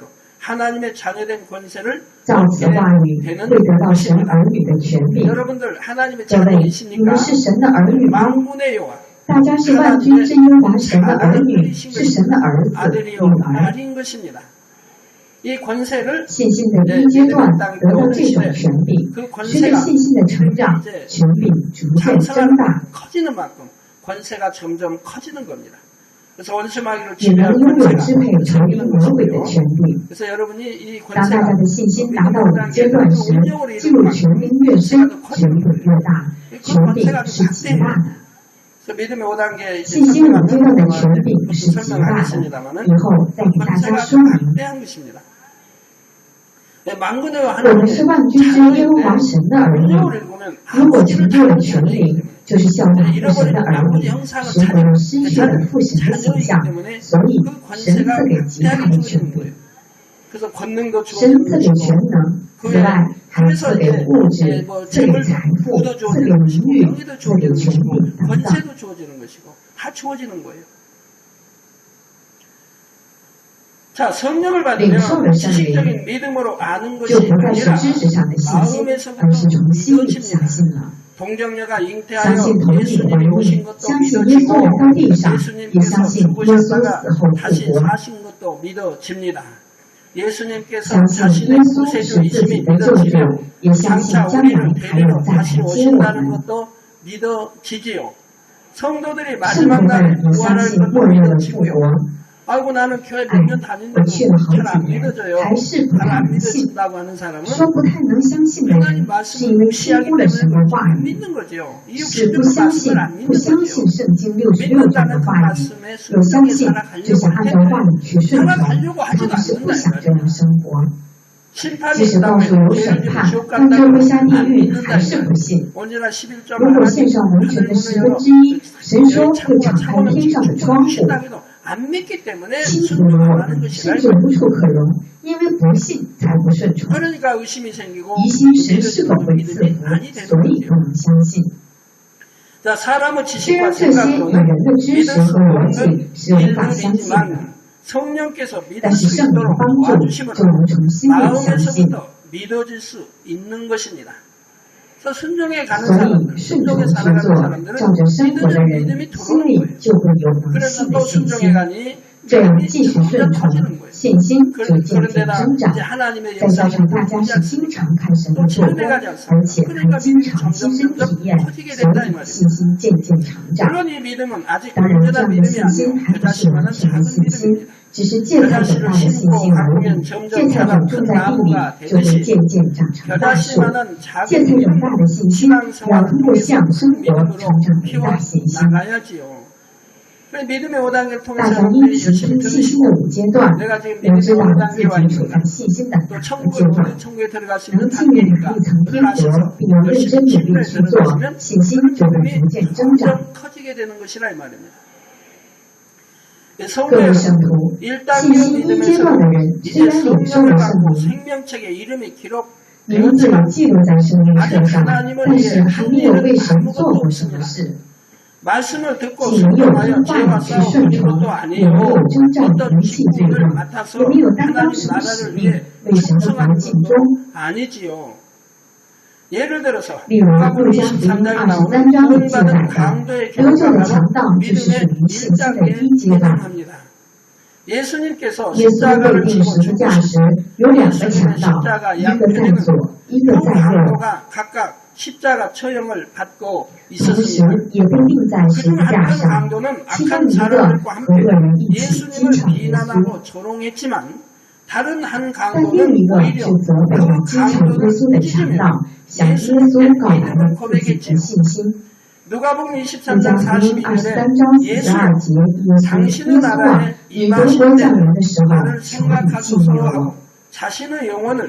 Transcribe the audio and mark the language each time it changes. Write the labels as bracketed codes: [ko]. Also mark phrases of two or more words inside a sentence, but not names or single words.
[zh] 照此话语，会得到神儿女的权柄。各位，你们是神的儿女吗？大家是万军之耶和华神的儿女，是神的儿子、女儿。 [ko] 이 권세를 [zh] 信心的第一阶段得到这种权柄，随着信心的成长，权柄逐渐增大。 [ko] 커지는 만큼 권세가 점점 커지는 겁니다. 그래서 원수마귀를 [zh] 也能 [ko] 지배할 [zh] 拥有 [ko] 권세가 [zh] 支配仇敌魔鬼的权柄。 [ko] 그래서 여러분이 이 [zh] 当大 [ko] 권세가 [zh] 家的信心达到5阶段时，进入权柄越深，权柄越大，权柄是极大的。 [ko] 그래서 믿음의 5단계 [zh] 信心5阶段的权柄是极大的，以后再给大家说明。我们是万军之耶和华神的儿女，如果成就了权柄，就是效法父神的儿女，使我们失去了父神的形象，所以神赐给极大的权柄。神赐给全能，此外还赐给物质，赐给财富，赐给名誉，赐给权柄等等。 [ko] 자, 성령을 받으면 지식적인 믿음으로 아는 것이 [zh] 就不再是 [ko] 아니라 [zh] 知识上的信心，而是从心里相信了。 [ko] 동정녀가 [zh] 相 [ko] 잉태하여 [zh] 信童女怀 [ko] 예수님이 [zh] 孕， [ko] 오신 것도 [zh] 相信耶稣来到地上，也相 [ko] 예수님께서 [zh] 信耶稣死 [ko] 죽으셨다가 [zh] 后复 [ko] 다시 [zh] 活， [ko] 사신 것도 믿어집니다. 예수님께서 [zh] 相信 [ko] 자신의 [zh] 耶稣是 [ko] 구세주이심이 [zh] 自己的救 [ko] 믿어지며 [zh] 主，也相信 [ko] 장차 [zh] 将来 [ko] 우리를 [zh] 还有 [ko] 데리러 [zh] 再 [ko] 다시 [zh] 来接我 [ko] 오신다는 [zh] 们。 [ko] 것도 믿어지지요. 성도들이 [zh] 圣 [ko] 마지막 [zh] 徒 [ko] 날에 [zh] 们也相 [ko] 부활할 [zh] 信 [ko] 것도 [zh] 末日的复 [ko] 믿어지고요. [zh] 活。 [ko] 아이고 나는 교회 哎 몇 년 ， [zh] 我 [ko] 다닌다고 [zh] 去了好 [ko] 잘 안 [zh] 几年， [ko] 믿어져요. [zh] 还是不 [ko] 잘 [zh] 太 [ko] 안 [zh] 能信。 [ko] 믿어진다고 하는 사람은 [zh] 说不太能相信的人，是因为轻忽了神的话 [ko] 안 [zh] 语， [ko] 믿는 거죠. 이 [zh] 是 [ko] 60년 [zh] 不相信 [ko] 말씀을 안 [zh] 不 [ko] 믿는 [zh] 相 [ko] 거죠. [zh] 信圣经66章的 [ko] 믿는다는 그 [zh] 话语， [ko] 말씀에 [zh] 有相 [ko] 순종해 [zh] 信就 [ko] 살아가려고 [zh] 想按照话 [ko] 하는데 [zh] 语去顺从， [ko] 살아가려고 [zh] 他 [ko] 하지도 [zh] 们是不 [ko] 않는다 [zh] 想 [ko] 이 [zh] 这样 [ko] 말이에요. [zh] 生活。 [ko] 심판이 [zh] 即使告诉 [ko] 있다면 [zh] 有审 [ko] 죄를 [zh] 判， [ko] 지옥 [zh] 但就会 [ko] 간다고 [zh] 下地 [ko] 안 [zh] 狱， [ko] 믿는다 [zh] 还 [ko] 이 [zh] 是不 [ko] 말이에요. [zh] 信。 [ko] 언제나 11조 [zh] 如果献上完全的1/10，神说会敞开天上的窗户， [ko] 안 믿기 때문에 [zh] 清除 [ko] 순종을 [zh] 我 [ko] 안 하는 [zh] 们， [ko] 것이라 [zh] 甚至无处可容，因为不信才不顺从。 [ko] 그러니까 의심이 생기고 [zh] 疑心神是否会赐 [ko] 믿음이 [zh] 福， [ko] 아니 되는 [zh] 所以 [ko] 거죠. [zh] 不能相信。 [ko] 자, 사람의 [zh] 虽 [ko] 지식과 [zh] 然这些有 [ko] 생각으로는 [zh] 人的知 [ko] 믿을 [zh] 识 [ko] 수 [zh] 和逻辑 [ko] 없는 [zh] 是无法相信的， [ko] 일들이지만 성령께서 믿을 [zh] 但是 [ko] 수 [zh] 圣灵的 [ko] 있도록 [zh] 帮助 [ko] 도와주심으로 [zh] 就能从心里相信。 [ko] 마음에서부터 믿어질 수 있는 것입니다. 그래서 순종에 가는 [zh] 所 [ko] 사람들, [zh] 以顺从 [ko] 순종에 [zh] 去 [ko] 살아가는 [zh] 做， [ko] 사람들은 [zh] 照着生活的 [ko] 믿는 [zh] 人 [ko] 믿음이 [zh] 心 [ko] 들어오는 [zh] 里 [ko] 거예요. [zh] 就会有能 [ko] 그래서 [zh] 信的 [ko] 또 [zh] 信 [ko] 순종에 [zh] 心。 [ko] 가니 [zh] 这样 [ko] 믿음이 [zh] 继续 [ko] 점점 [zh] 顺从， [ko] 커지는 거예요. [zh] 信心就渐渐 [ko] 그런데다 [zh] 增长。 [ko] 이제 하나님의 [zh] 再加 [ko] 역사를 [zh] 上大家 [ko] 보지 [zh] 是经 [ko] 않습니까? [zh] 常看神的做工，而且还经常亲身体验，所以信心渐渐成长。 [ko] 물론 이 믿음은 아직 [zh] 当然，这 [ko] 온전한 [zh] 样的 [ko] 믿음이 [zh] 信心 [ko] 아니에요. [zh] 还不是完 [ko] 그자신만은 [zh] 全的 [ko] 작은 [zh] 信心， [ko] 믿음입니다. [zh] 只是芥菜种大的信心而已。芥菜种种在地里，就会渐渐长成大树。芥菜种大的信心，要通过这样的生活成长为大信心。 [ko] 나가야지요. 믿음의 5단계를 [zh] 大 [ko] 통해서 [zh] 家因 [ko] 여러분들이 [zh] 此听 [ko] 열심히 [zh] 信心 [ko] 들으시고 [zh] 的5阶段， [ko] 내가 지금 [zh] 要知 [ko] 믿음의 [zh] 道自己 [ko] 5단계와 [zh] 处在 [ko] 있는가 [zh] 信心的 [ko] 또 [zh] 哪个阶 [ko] 천국을 [zh] 段。 [ko] 천국에 들어갈 수 [zh] 能 [ko] 있는 [zh] 进入 [ko] 단계니까 [zh] 一层天 [ko] 그걸 [zh] 国， [ko] 아셔서 [zh] 并要认 [ko] 열심히 [zh] 真努力 [ko] 친구에 [zh] 去做， [ko] 들어가시면 [zh] 信心就会逐渐增长。 [ko] 점점 커지게 되는 것이라 이 말입니다. [zh] 各位 [ko] 성도는 [zh] 圣徒， [ko] 1단계 [zh] 信心1阶段的人，虽 [ko] 이제 [zh] 然领受 [ko] 성령을 [zh] 了圣 [ko] 받고 [zh] 灵， [ko] 생명책에 이름이 기록 [zh] 名字也记录在生命册上，但是还没有为神做过什么事。 [ko] 말씀을 듣고 [zh] 既没有 [ko] 순종하여 [zh] 听话 [ko] 죄와 [zh] 语去顺 [ko] 싸우는 [zh] 从， [ko] 것도 [zh] 也 [ko] 아니에요. [zh] 没有征战 [ko] 어떤 [zh] 离弃罪 [ko] 직분을 [zh] 恶， [ko] 맡아서 [zh] 也没有担当 [ko] 하나님 [zh] 什么使 [ko] 나라를 [zh] 命， [ko] 위해 [zh] 为神的国 [ko] 충성하는 [zh] 尽 [ko] 것도 [zh] 忠。 [ko] 아니지요. 예를 들어서 [zh] 例如， [ko] 누가복음 [zh] 路加福音 [ko] 23장에 [zh] 23 [ko] 나오는 [zh] 章里记载 [ko] 구원받은 [zh] 的 [ko] 강도의 [zh] 得救 [ko] 경우가 [zh] 的强 [ko] 바로 [zh] 盗，就是属 [ko] 믿음의 [zh] 于信心的第一 [ko] 1단계에 [zh] 阶段。 [ko] 해당합니다. 예수님께서 [zh] 耶稣 [ko] 십자가를 [zh] 被钉 [ko] 지고 [zh] 十字架时，有2个强盗，一个在左，一个在右， [ko] 강도가 각각 십자가 처형을 받고 [zh] 同时 [ko] 있었습니다. [zh] 也被钉在十 [ko] 그중 [zh] 字架 [ko] 한 [zh] 上。 [ko] 강도는 [zh] 其中 [ko] 악한 [zh] 一个 [ko] 사람들과 [zh] 和 [ko] 함께 [zh] 恶人一起讥 [ko] 예수님을 [zh] 嘲耶稣， [ko] 비난하고 조롱했지만 다른 한 [zh] 但另 [ko] 강도는 [zh] 一个 [ko] 오히려 [zh] 是责备了 [ko] 그 [zh] 讥嘲耶 [ko] 강도를 [zh] 稣的强 [ko] 꾸짖으며 [zh] 盗，向耶稣告白了自己的信心。 [ko] 누가복음 [zh] 路 [ko] 23장 [zh] 加福音 [ko] 42절에 [zh] 23章 [ko] 예수 [zh] 42节，耶稣 [ko] 당신의 [zh] 耶稣啊， [ko] 나라에 [zh] 你德 [ko] 임하실 [zh] 国 [ko] 때 [zh] 降临的时候， [ko] 나를 [zh] 求你纪念 [ko] 생각하소서 [zh] 我 [ko] 하고 。 자신의 영혼을